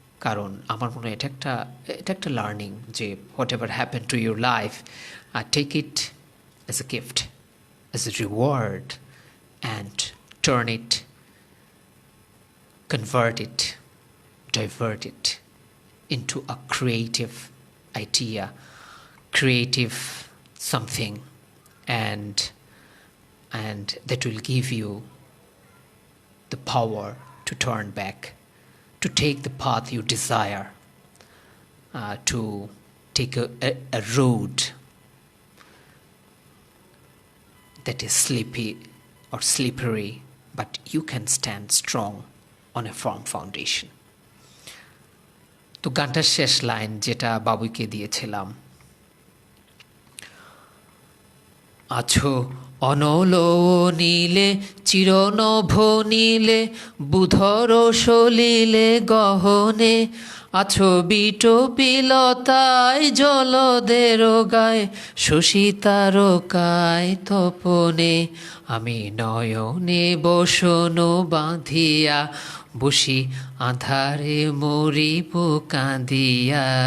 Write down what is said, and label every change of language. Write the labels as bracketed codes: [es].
[bn] কারণ আমার মনে হয় এটা একটা লার্নিং, যে [en] Whatever happen to your life, take it as a gift, as a reward, and turn it, convert it, divert it into a creative idea, creative something, and that will give you the power to turn back, to take the path you desire, to take a road that is sleepy or slippery, but you can stand strong on a firm foundation. [bn] তো গানটার শেষ line যেটা বাবুইকে দিয়েছিলাম, আছো অনল নীলে চিরনভ নীলে বুধর সলিলে গহনে, আছো বিটপিলতায় জলদের গায়ে শশী তারকায় তপনে, আমি নয়নে বসন বাঁধিয়া বসি আঁধারে মরিব কাঁদিয়া,